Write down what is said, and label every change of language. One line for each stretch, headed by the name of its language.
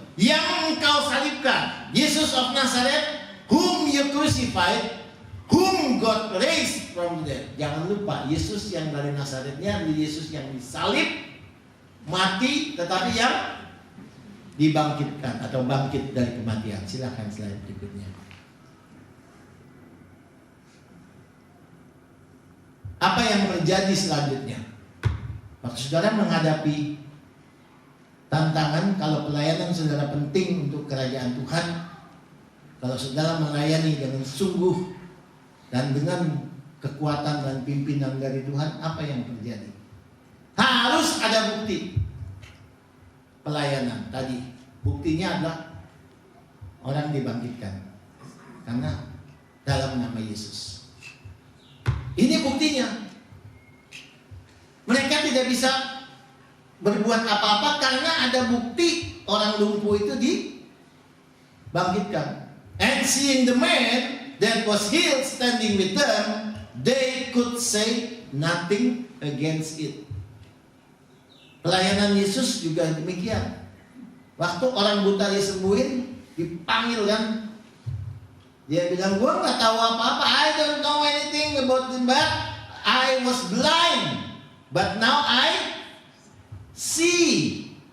Indonesian: Yang engkau salibkan,
English: Yesus of Nazareth, whom you crucified, whom God raised from the dead.
Indonesian: Jangan lupa, Yesus yang dari Nazaretnya, Yesus yang disalib, mati, tetapi yang dibangkitkan atau bangkit dari kematian. Silakan slide berikutnya. Apa yang terjadi selanjutnya? Waktu saudara menghadapi tantangan, kalau pelayanan saudara penting untuk kerajaan Tuhan, kalau saudara melayani dengan sungguh dan dengan kekuatan dan pimpinan dari Tuhan, apa yang terjadi? Harus ada bukti pelayanan tadi. Buktinya adalah orang dibangkitkan karena dalam nama Yesus. Ini buktinya. Mereka tidak bisa berbuat apa-apa karena ada bukti orang lumpuh itu dibangkitkan.
English: And seeing the man that was healed standing with them, they could say nothing against it.
Indonesian: Pelayanan Yesus juga demikian. Waktu orang buta disembuhin, dipanggil kan, dia bilang, gua nggak tahu apa-apa,
English: I don't know anything about it, but I was blind, but now I see.